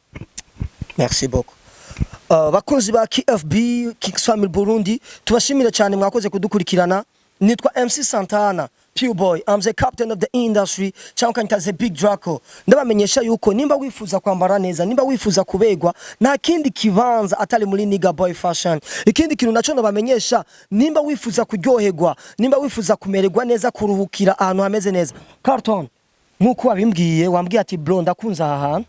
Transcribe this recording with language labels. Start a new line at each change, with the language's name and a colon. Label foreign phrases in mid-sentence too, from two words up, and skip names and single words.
French: Merci beaucoup.
Rundi: Bakozi ba KFB Kings Family Burundi tubashimire cyane mwakoze kudukurikirana. Nitwa MC Santana Pure Boy,
English: I'm the captain of the industry,
Rundi: cyangwa kanitaze Big Draco. Ndabamenyesha yuko nimba wifuza kwambara neza, nimba wifuza kubegwa, nta kindi kibanza atari muri Nigga Boy Fashion. Ikindi kintu naco ndabamenyesha, nimba wifuza kuryoherwa, nimba wifuza kumererwa neza, kuruhukira ahantu hameze neza. Carton, nkuko wabimbwiye, wambwiye ati bro ndakunza aha hantu.